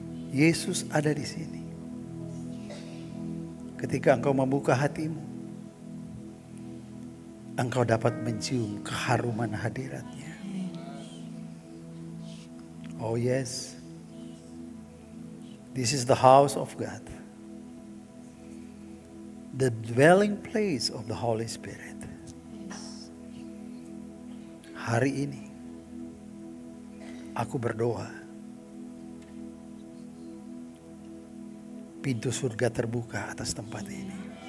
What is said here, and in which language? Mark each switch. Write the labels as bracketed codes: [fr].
[id] Yesus ada di sini. Ketika engkau membuka hatimu, engkau dapat mencium keharuman hadiratnya. [en] Oh yes, this is the house of God, the dwelling place of the Holy Spirit. [id] Hari ini aku berdoa, pintu surga terbuka atas tempat ini.